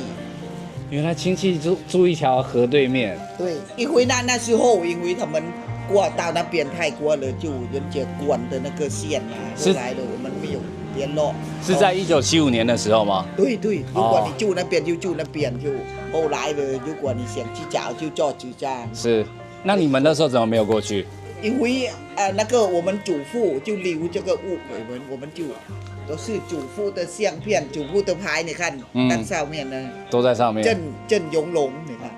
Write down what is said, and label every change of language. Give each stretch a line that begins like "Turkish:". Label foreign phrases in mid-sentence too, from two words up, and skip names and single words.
Chinese: 原來親戚住一條河對面。對，因為那時候因為他們過到那邊泰國了，就人家管的那個線啊，後來了我們沒有聯絡。是在1975年的時候嗎？對，如果你住那邊就住那邊，就後來了，如果你想去找就做主張。是，那你們那時候怎麼沒有過去？因為那個我們祖父就留這個物給我們就都是祖父的相片、祖父的牌，你看，那上面呢都在上面。鄭永龍，你看